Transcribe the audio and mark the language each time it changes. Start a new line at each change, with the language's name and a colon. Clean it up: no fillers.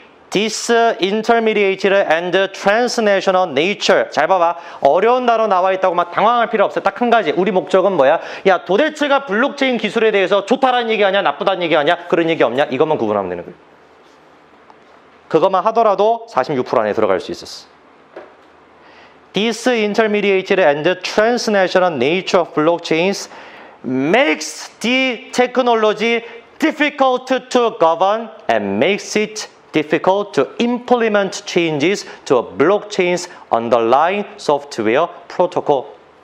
English: disintermediated and transnational nature.
Korean: 잘 봐봐. 어려운 단어 나와 있다고 막 당황할 필요 없어. 딱 한 가지. 우리 목적은 뭐야? 야, 도대체가 블록체인 기술에 대해서 좋다라는 얘기 아니야? 나쁘다는 얘기 아니야? 그런 얘기 없냐? 이것만 구분하면 되는 거예요. 그것만 하더라도 46% 안에 들어갈 수 있었어.
English: Disintermediated and transnational nature of blockchains makes the technology difficult to govern and makes it difficult to implement changes to a blockchain's underlying software protocol.